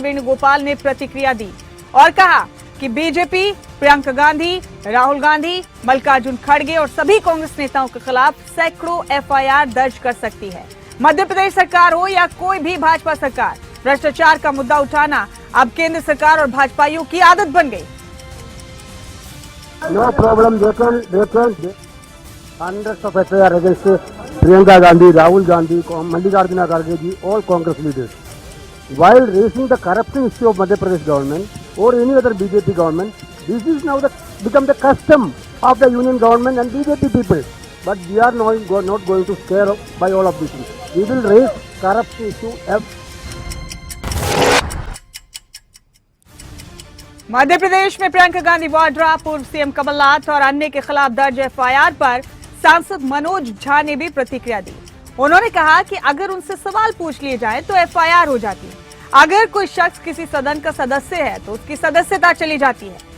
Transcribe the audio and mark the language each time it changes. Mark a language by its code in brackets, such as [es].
[hi] वेणुगोपाल ने प्रतिक्रिया दी और कहा कि बीजेपी प्रियंका गांधी, राहुल गांधी, मल्लिकार्जुन खड़गे और सभी कांग्रेस नेताओं के खिलाफ सैकड़ों एफआईआर दर्ज कर सकती है। मध्य प्रदेश सरकार हो या कोई भी भाजपा सरकार, भ्रष्टाचार का मुद्दा उठाना अब केंद्र सरकार और भाजपाइयों की आदत बन गई। [en] No problem. They can hundreds of FIR against Priyanka Gandhi, Rahul Gandhi, Mallikarjuna Kharge ji, all Congress leaders. While raising the corruption issue of Madhya Pradesh government or any other BJP government, this is now become the custom of the union government and BJP people. But we are not going to scare by all of these things. We will raise corruption issue. [hi] Madhya Pradesh में प्रियंका गांधी वाड्रा, पूर्व CM Kamal Nath और अन्य के खिलाफ दर्ज FIR पर सांसद मनोज झा ने भी प्रतिक्रिया दी। उन्होंने कहा कि अगर उनसे सवाल पूछ लिए जाए तो एफआईआर हो जाती है। अगर कोई शख्स किसी सदन का सदस्य है तो उसकी सदस्यता चली जाती है।